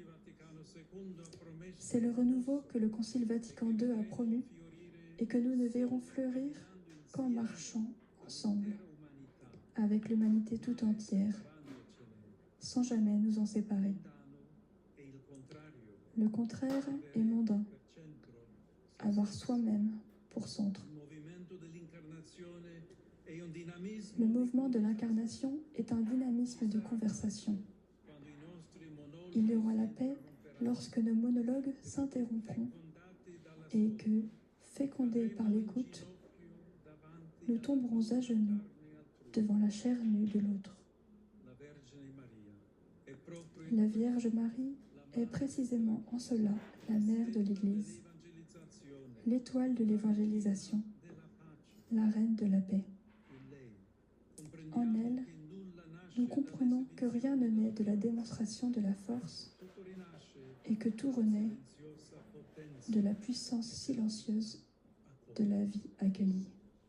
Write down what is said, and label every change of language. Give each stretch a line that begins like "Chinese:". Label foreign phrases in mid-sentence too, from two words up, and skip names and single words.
French: C'est le renouveau que le Concile Vatican II a promu et que nous ne verrons fleurir qu'en marchant ensemble, avec l'humanité tout entière, sans jamais nous en séparer. Le contraire est mondain, avoir soi-même pour centre.
Italian: è un dinamismo
French: Le mouvement de l'incarnation est un dynamisme de conversation.
Italian: quando i nostri monologhi
French: Il y aura la paix lorsque nos monologues s'interrompront
Italian: fondati dalla
French: et que, fécondés par l'écoute,
Italian: davanti
French: nous tomberons à genoux devant la chair nue de l'autre.
Italian: alla Vergine Maria. È proprio
French: La Vierge Marie est précisément en cela la mère de l'Église,
Italian: l'evangelizzazione
French: l'étoile de l'évangélisation,
Italian: della pace
French: la reine de la paix.
Italian: in lei.
French: En
Italian: Comprendiamo
French: elle,
Italian: che nulla nasce
French: nous comprenons que rien ne naît de la démonstration de la force
Italian: tutto rinasce
French: et que tout renaît
Italian: silenziosa potenza
French: de la puissance silencieuse de la vie accueillie.